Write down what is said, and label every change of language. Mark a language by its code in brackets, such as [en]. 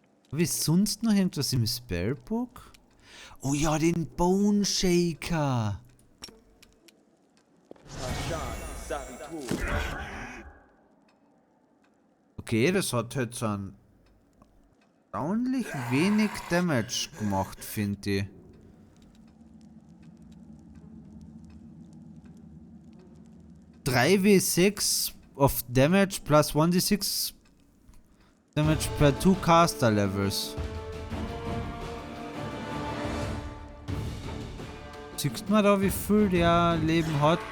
[de] Habe ich sonst noch irgendwas im Spellbook? Oh ja, den Bone Shaker. Okay, das hat halt so ein erstaunlich wenig Damage gemacht, finde ich. [en] (3w6 of damage plus 1d6 damage per 2 caster levels. [de] Siehst du mal da, wie viel der Leben hat?